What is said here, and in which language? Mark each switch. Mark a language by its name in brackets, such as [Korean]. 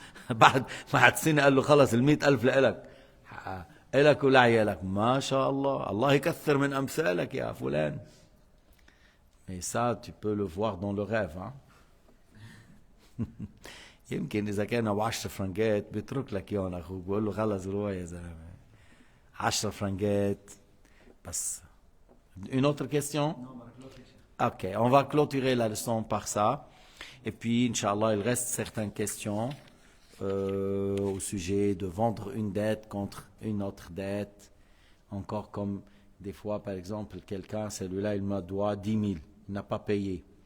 [Arabic] بعد سنة قال له خلص ال100,000 لإلك إلك ولعيالك ما شاء الله الله يكثر من أمثالك يا فلان. [French] Mais ça, tu peux le voir dans le rêve. Hein? [Arabic] يمكن إذا كان ب10 فرنجات بيترك لك إياهم أخوك بقول له خلص روح يا زلمة 10 فرنجات بس. [French] Une autre question? Ok, on va clôturer la leçon par ça. Et puis, Inch'Allah, il reste certaines questions au sujet de vendre une dette contre une autre dette. Encore comme des fois, par exemple, quelqu'un, celui-là, il me doit 10 000. Il n'a pas payé.